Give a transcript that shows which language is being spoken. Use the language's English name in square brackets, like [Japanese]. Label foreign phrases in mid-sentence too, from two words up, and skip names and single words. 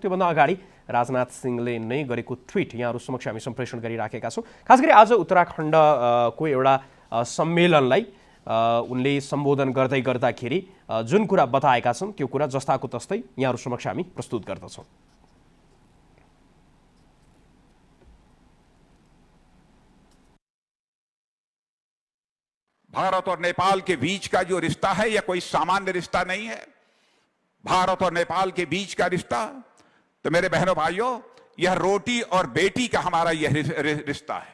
[Nepali] त्योभन्दा अगाडि राजनाथ सिंहले नै गरेको ट्विट यहाँहरू समक्ष हामी सम्प्रेषण गरिराखेका छौँ। खास गरी आज उत्तराखण्डको एउटा सम्मेलनलाई उनले सम्बोधन गर्दै गर्दाखेरि जुन कुरा बताएका छन् त्यो कुरा जस्ताको तस्तै यहाँहरू समक्ष हामी प्रस्तुत गर्दछौँ। [Hindi] भारत और नेपाल के बीच का जो रिश्ता है यह कोई सामान्य रिश्ता नहीं है। भारत और नेपाल के बीच का रिश्ता, तो मेरे बहनों भाइयों, यह रोटी और बेटी का हमारा यह रिश्ता है।